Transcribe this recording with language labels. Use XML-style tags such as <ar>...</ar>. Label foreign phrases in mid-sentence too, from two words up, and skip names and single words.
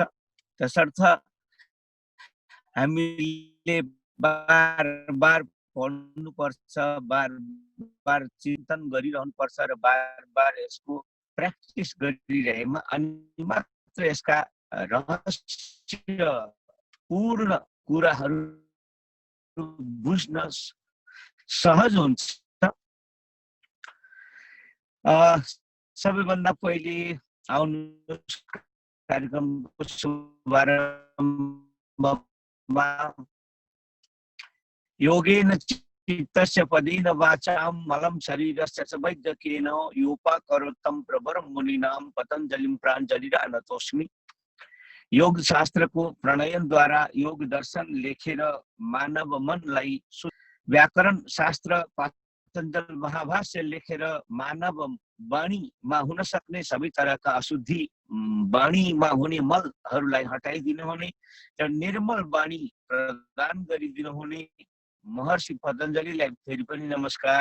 <ne>तसर्थ हामीले बार पढ्नुपर्छ, बार चिन्तन गरिरहनुपर्छ र बार यसको प्र्याक्टिस गरिरहेमा अनि मात्र यसका रहस्यपूर्ण कुराहरू बुझ्न सहज हुन्छ। सबैभन्दा पहिले आउनुहोस् कार्यक्रमको शुभारम्भमा</ne> <sa>योगेन चित्तस्य पदेन वाचां मलं शरीरस्य च वैद्यकेन योपाकरोत्तम प्रवरं मुनीनां पतञ्जलिं प्राञ्जलिरानतोस्मि।</sa> <ne>योग शास्त्रको प्रणयनद्वारा योग दर्शन लेखेर मानव मनलाई व्याकरण शास्त्र पातञ्जल महाभाष्य लेखेर मानव वाणीमा हुन सक्ने सबै तरहका अशुद्धि, वाणीमा हुने मलहरूलाई हटाइदिनु हुने र निर्मल वाणी प्रदान गरिदिनु हुने महर्षि पतञ्जलिलाई फेरि पनि नमस्कार।</ne>